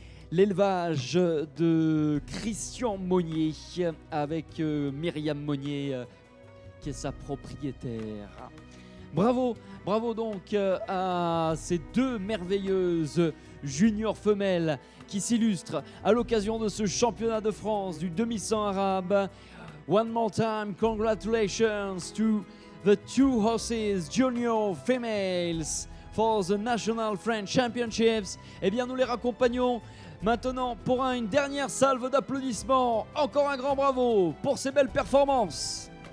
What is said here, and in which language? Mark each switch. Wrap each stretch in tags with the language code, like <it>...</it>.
<fr>L'élevage de Christian Monnier avec Myriam Monnier qui est sa propriétaire. Bravo, bravo donc à ces 2 merveilleuses juniors femelles qui s'illustrent à l'occasion de ce championnat de France du demi-100 arabe.</fr> <en>One more time, congratulations to the 2 horses junior females for the National French Championships.</en> <fr>Eh bien, nous les raccompagnons maintenant pour une dernière salve d'applaudissements. Encore un grand bravo pour ces belles performances.</fr>